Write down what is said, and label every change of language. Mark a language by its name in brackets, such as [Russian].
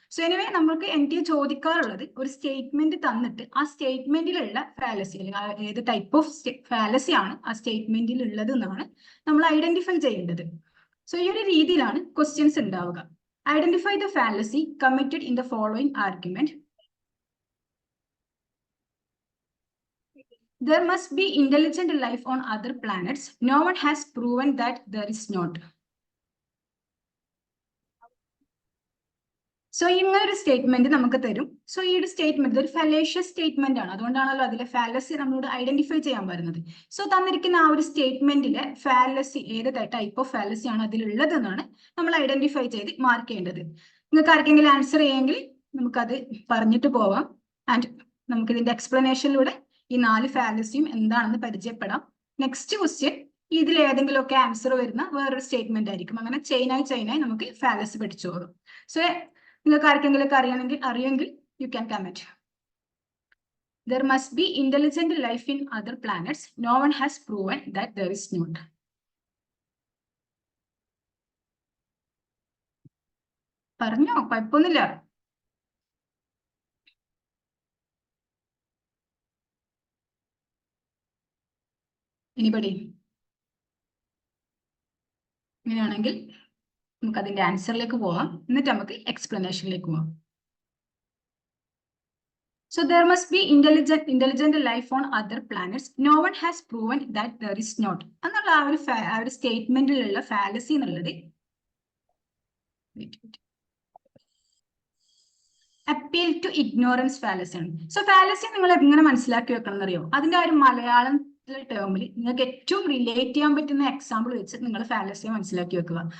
[Malayalam] So anyway നമുക്ക് എനിക്ക് ചോദിക്കാറുള്ളത് ഒരു സ്റ്റേറ്റ്മെന്റ് തന്നിട്ട് ആ സ്റ്റേറ്റ്മെന്റിലുള്ള ഫാലസി അല്ലെങ്കിൽ ഏത് ടൈപ്പ് ഓഫ് ഫാലസി ആണ് ആ സ്റ്റേറ്റ്മെന്റിൽ ഉള്ളത് എന്നാണ് നമ്മൾ ഐഡന്റിഫൈ ചെയ്യേണ്ടത്. സോ ഈ ഒരു രീതിയിലാണ് ക്വസ്റ്റ്യൻസ് ഉണ്ടാവുക. [English] Identify the fallacy committed in the following argument. There must be intelligent life on other planets. No one has proven that there is not. [Malayalam] So ഇങ്ങനെ ഒരു സ്റ്റേറ്റ്മെന്റ് നമുക്ക് തരും. സോ ഈ ഒരു സ്റ്റേറ്റ്മെന്റ് ഒരു ഫലേഷ്യസ് സ്റ്റേറ്റ്മെന്റ് ആണ്. അതുകൊണ്ടാണല്ലോ അതിലെ ഫാലസി നമ്മളോട് ഐഡന്റിഫൈ ചെയ്യാൻ പറയുന്നത്. സോ തന്നിരിക്കുന്ന ആ ഒരു സ്റ്റേറ്റ്മെന്റിലെ ഫാലസി ഏത് ടൈപ്പ് ഓഫ് ഫാലസി ആണ് അതിലുള്ളത് എന്നാണ് നമ്മൾ ഐഡന്റിഫൈ ചെയ്ത് മാർക്ക് ചെയ്യേണ്ടത്. നിങ്ങൾക്ക് ആർക്കെങ്കിലും ആൻസർ ചെയ്യെങ്കിൽ നമുക്കത് പറഞ്ഞിട്ട് പോവാം. ആൻഡ് നമുക്ക് ഇതിന്റെ എക്സ്പ്ലനേഷനിലൂടെ ഈ 4 ഫാലസിയും എന്താണെന്ന് പരിചയപ്പെടാം. നെക്സ്റ്റ് ക്വസ്റ്റ്യൻ ഇതിൽ ഏതെങ്കിലുമൊക്കെ ആൻസർ വരുന്ന വേറൊരു സ്റ്റേറ്റ്മെന്റ് ആയിരിക്കും. അങ്ങനെ ചെയിനായി നമുക്ക് ഫാലസി പഠിച്ചു പോകും. സോ നിങ്ങൾക്ക് ആർക്കെങ്കിലും അറിയെങ്കിൽ [English] You can comment. There must be intelligent life in other planets. No one has proven that there is not. [Malayalam] പറഞ്ഞോ, കുഴപ്പമൊന്നുമില്ല. [English] Anybody? [Malayalam] അങ്ങനെയാണെങ്കിൽ നമുക്ക് അതിന്റെ ആൻസറിലേക്ക് പോവാം. എന്നിട്ട് നമുക്ക് എക്സ്പ്ലനേഷനിലേക്ക് പോവാം. [English] So there must be intelligent life on other planets. No one has proven that there is not. [Malayalam] എന്നുള്ള ആ ഒരു സ്റ്റേറ്റ്മെന്റിലുള്ള ഫാലസി എന്നുള്ളത് അപ്പീൽ ടു ഇഗ്നോറൻസ് ഫാലസി ആണ്. സോ ഫാലസി നിങ്ങൾ എങ്ങനെ മനസ്സിലാക്കി വെക്കണം എന്നറിയോ? അതിന്റെ ആ ഒരു മലയാളം ടേമിൽ നിങ്ങൾക്ക് ഏറ്റവും റിലേറ്റ് ചെയ്യാൻ പറ്റുന്ന എക്സാമ്പിൾ വെച്ച് നിങ്ങൾ ഫാലസിയെ മനസ്സിലാക്കി വെക്കുക.